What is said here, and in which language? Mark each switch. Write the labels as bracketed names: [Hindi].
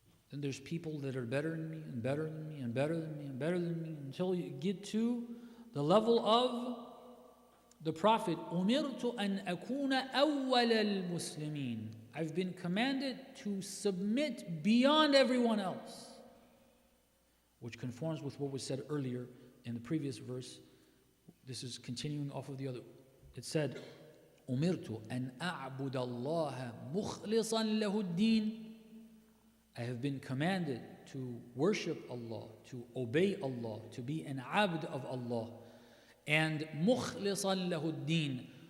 [English] Then there's people that are better than me, and better than me, and better than me, and better than me, until you get to the level of the Prophet. [Arabic] أُمِرْتُ أَنْ أَكُونَ أَوَّلَ الْمُسْلِمِينَ. [English] I've been commanded to submit beyond everyone else, which conforms with what was said earlier in the previous verse. This is continuing off of the other. It said, [Arabic] أُمِرْتُ أَنْ أَعْبُدَ اللَّهَ مُخْلِصًا لَهُ الدِّينَ. [English] I have been commanded to worship Allah, to obey Allah, to be an abd of Allah. [Arabic] And مُخْلِصًا لَهُ الدِّينَ.